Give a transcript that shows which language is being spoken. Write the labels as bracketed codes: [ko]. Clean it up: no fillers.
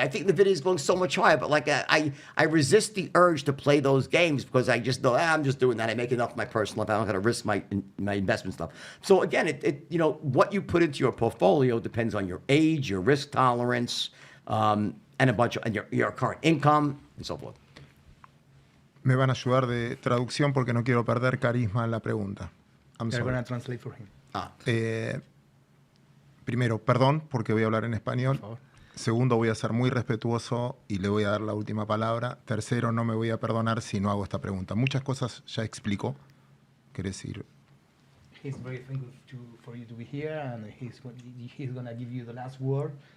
[en] I think NVIDIA is going so much higher, but like I resist the urge to play those games because I just know, I'm just doing that. I make enough of my personal life. I don't got to risk my investment stuff. So again, what you put into your portfolio depends on your age, your risk tolerance, and a bunch of, and your current income and so forth. [es] Me van a ayudar de traducción porque no quiero perder carisma en la pregunta. [en] I'm They're sorry. going to translate for him. [es] Primero, perdón porque voy a hablar en español. Por favor. Segundo, voy a ser muy respetuoso y le voy a dar la última palabra. Tercero, no me voy a perdonar si no hago esta pregunta. Muchas cosas ya explicó. Quiere decir, [en] He's very thankful for you to be here, and he's going to give you the last word.